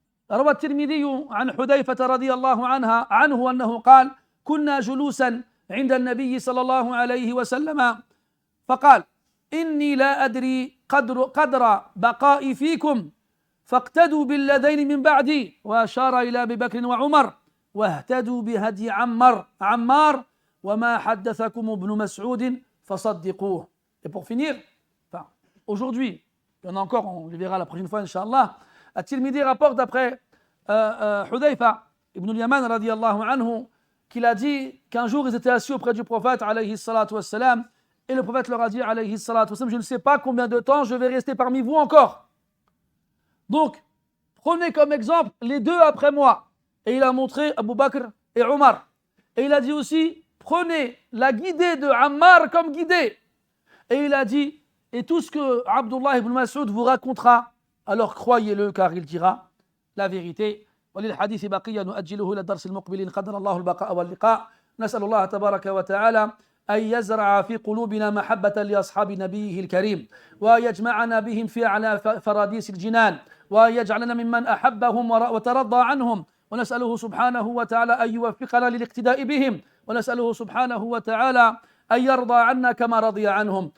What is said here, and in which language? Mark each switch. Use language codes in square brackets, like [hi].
[ar] روى الترمذي عن حذيفة رضي الله عنه أنه قال كنا جلوسا عند النبي صلى الله عليه وسلم فقال إني لا أدري قدر بقائي فيكم فاقتدوا بالذين من بعدي وأشار إلى أبي بكر وعمر واهتدوا بهدي عمار وما حدثكم ابن مسعود فصدقوه. [fr] Et pour finir, enfin, aujourd'hui, il y en a encore, on le verra la prochaine fois, Inch'Allah, At-Tirmidhi rapporte d'après Hudayfa ibn al-Yaman [ar] radiyallahu anhu [fr] qu'il a dit qu'un jour ils étaient assis auprès du prophète [ar] alayhi salatu wassalam [fr] et le prophète leur a dit alayhi salatu wassalam je ne sais pas combien de temps je vais rester parmi vous encore. Donc, prenez comme exemple les 2 après moi. Et il a montré Abu Bakr et Omar. Et il a dit aussi, prenez la guidée de Ammar comme guidée. Et il a dit, et tout ce que Abdullah ibn Mas'ud vous racontera, alors croyez-le car il dira la vérité. [ar] وللحديث بقية نؤجله إلى الدرس المقبل إن قدر الله البقاء واللقاء. نسأل الله تبارك وتعالى أن يزرع في قلوبنا محبة لأصحاب نبيه الكريم ويجمعنا بهم في أعلى فراديس الجنان ويجعلنا ممن أحبهم وترضى عنهم ونسأله سبحانه وتعالى أن يوفقنا للاقتداء بهم ونسأله سبحانه وتعالى أن يرضى عنا كما رضي عنهم.